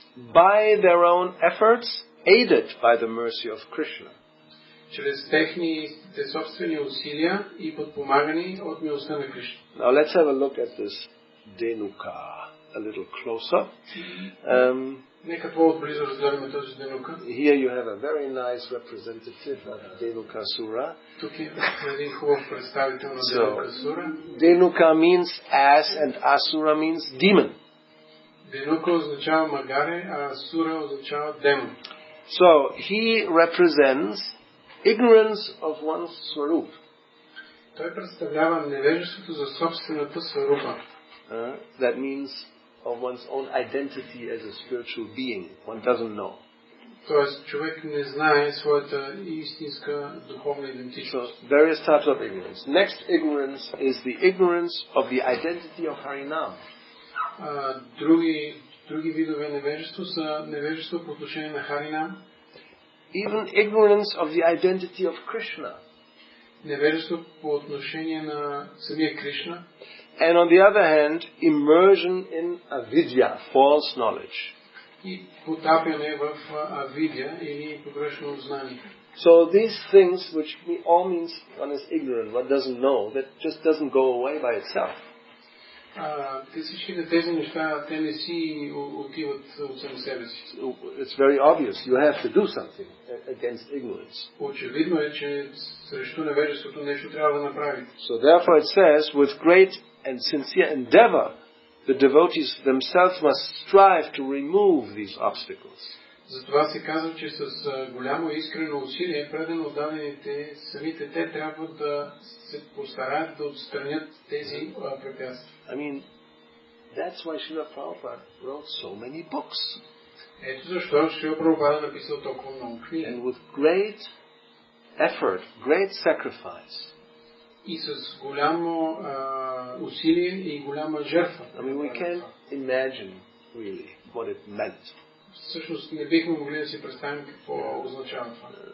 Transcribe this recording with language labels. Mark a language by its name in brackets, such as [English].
[English] By their own efforts, aided by the mercy of Krishna. [Bulgarian] Чрез техните собствени усилия и подпомагани от милостта на Кришна. [English] Now let's have a look at this Denuka a little closer. [Bulgarian] Нека по-отблизо разгледаме този Денука. [English] Here you have a very nice representative of Denuka Sura. [Bulgarian] Тук е един хубав представител на Денука Сура. [English] Denuka means ass and Asura means demon. [Bulgarian] Денука означава магаре, а Сура означава демон. [English] So he represents ignorance of one's swarup. [Bulgarian] Той представлява невежеството за собствената сварупа. [English] That means of one's own identity as a spiritual being. One doesn't know. [Bulgarian] Тоест, човек не знае своята истинска духовна идентичност. [English] So, various types of ignorance. Next ignorance is the ignorance of the identity of Harinam. [Bulgarian] Други видове невежество са невежество по отношение на Харинам. [English] Even ignorance of the identity of Krishna. [Bulgarian] Невежество по отношение на самия Кришна. [English] And on the other hand, immersion in avidya, false knowledge. [Bulgarian] И потапяне в авидя или погрешно знание. [English] So these things, which all means one is ignorant, one doesn't know, that just doesn't go away by itself. [Bulgarian] Всичките тези неща, те не си отиват от сами себе си. [English] It's very obvious. You have to do something against ignorance. [Bulgarian] Очевидно е, че срещу невежеството нещо трябва да направите. [English] So therefore it says, with great and sincere endeavor, the devotees themselves must strive to remove these obstacles. [Bulgarian] Затова се казва, че с голямо искрено усилие предано дадените самите те трябва да се постараят да отстранят тези препятствия. [English] I mean, that's why Srila Prabhupada wrote so many books. [Bulgarian] Ето защо Шрила Прабхупада написал толкова много книги. [English] And with great effort, great sacrifice. [Bulgarian] И с голямо усилие и голяма жертва. [English] I mean, we can't imagine really what it meant. [Bulgarian] Всъщност не бихме могли да си представим какво означава това.